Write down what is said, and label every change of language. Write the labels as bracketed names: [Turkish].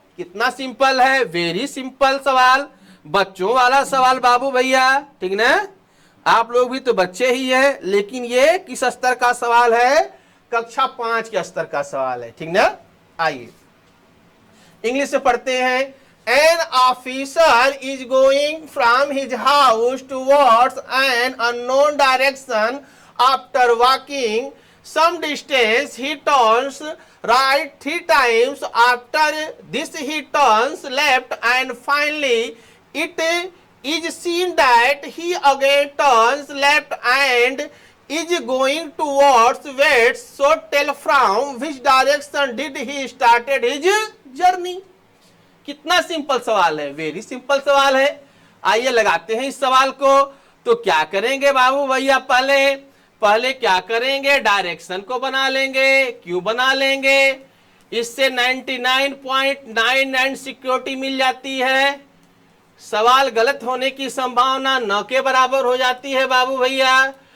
[Hindi] कितना सिंपल है, [English] very simple [Hindi] सवाल, बच्चों वाला सवाल बाबू भैया। ठीक ना, आप लोग भी तो बच्चे ही हैं, लेकिन ये किस स्तर का सवाल है, कक्षा 5 के स्तर का सवाल है। ठीक ना, आइए इंग्लिश में पढ़ते हैं। [English] An officer is going from his house towards an unknown direction. After walking some distance, he turns right 3 times. After this, he turns left, and finally, it is seen that he again turns left and is going towards west. So tell from which direction did he started his journey. [Hindi] कितना simple सवाल है, [English] very simple [Hindi] सवाल है। आइए लगाते हैं इस सवाल को। तो क्या करेंगे बाबू भैया, पहले क्या करेंगे, डायरेक्शन को बना लेंगे। क्यों बना लेंगे, इससे 99.99 सिक्योरिटी मिल जाती है, सवाल गलत होने की संभावना न के बराबर हो जाती है बाबू भैया।